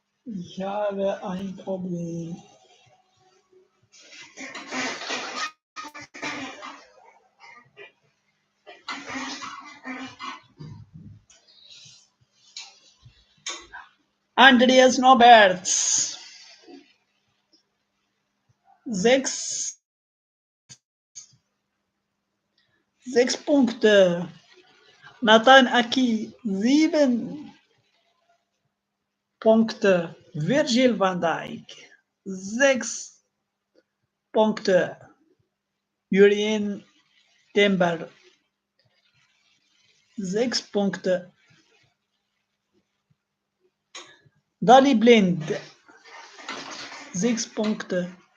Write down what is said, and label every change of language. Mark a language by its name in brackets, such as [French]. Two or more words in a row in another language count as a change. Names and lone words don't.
[German] Ich habe ein Problem. Andreas Noberts. 6 Punkte. Nathan Aki 7 Punkte. Virgil van Dijk 6 Punkte. Julian Timber 6 Punkte. Dali Blind 6 Punkte.